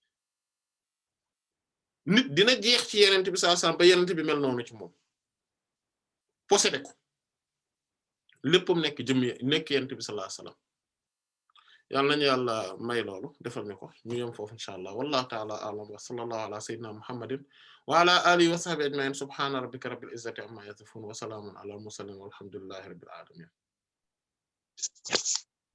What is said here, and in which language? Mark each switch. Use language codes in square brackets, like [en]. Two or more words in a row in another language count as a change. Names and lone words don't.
[wo] nit dina jeex ci yenente bi [ar] صلى الله عليه وسلم [wo] ba yenente bi mel noonu ci moom possédé ko léppam nekk nekk yenente bi [ar] صلى الله عليه وسلم [wo] yàlla nañu yàlla may loolu defal ni ko ñu yem foofu [ar] إن شاء الله والله تعالى أعلم وصلى الله على سيدنا محمد وعلى آله وصحبه أجمعين سبحان ربك رب العزة عما يصفون وسلام على المرسلين والحمد لله رب العالمين